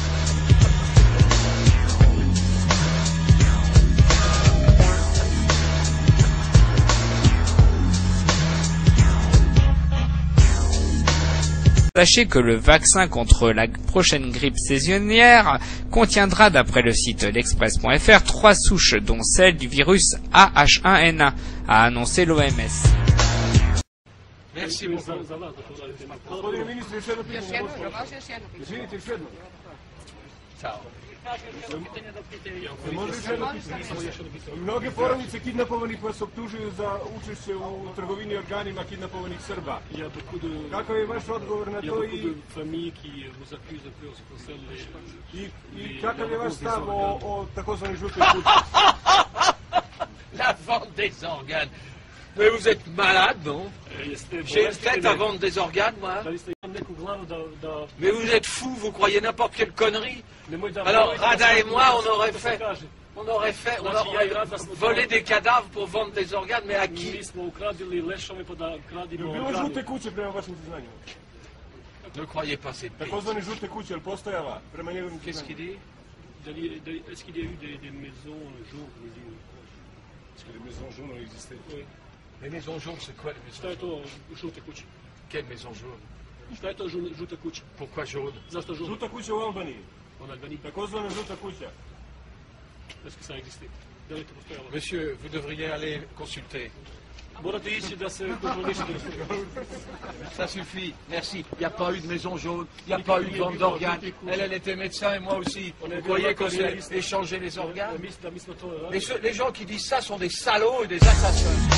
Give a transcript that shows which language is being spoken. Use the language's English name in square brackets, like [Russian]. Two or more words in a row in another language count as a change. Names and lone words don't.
[French] Sachez que le vaccin contre la prochaine grippe saisonnière contiendra, d'après le site l'express.fr, 3 souches, dont celle du virus AH1N1, a annoncé l'OMS. Merci beaucoup. Ciao. [Serbian] Mnoge porodice kidnapovanih vas optužuju za učešće u trgovini organima kidnapovanih Srba. Kakav je vaš odgovor na to i kakav je vaš stav o takozvanoj žutoj kući? [French] La vente des organes. Mais vous êtes malade, non? J'ai une tête à vendre des organes, moi. Mais vous êtes fou, vous croyez n'importe quelle connerie. Alors, Rada et moi, on aurait volé des cadavres pour vendre des organes, mais à qui? Ne croyez pas cette bêtise. Qu'est-ce qu'il dit? Est-ce qu'il y a eu des maisons jaunes? Est-ce que les maisons jaunes ont existé? Oui. Les maisons jaunes, c'est quoi les maisons jaunes? Quelle maison jaune? Pourquoi jaune? [Serbian] Žuta kuća u Albaniji. Takozvana žuta kuća. [French] Est-ce que ça a existé? Monsieur, vous devriez aller consulter. Ça suffit, merci. Il n'y a pas eu de maison jaune, il n'y a pas eu de vente d'organes. Elle était médecin et moi aussi. Vous croyez qu'on s'est échangé les organes? Les gens qui disent ça sont des salauds et des assassins.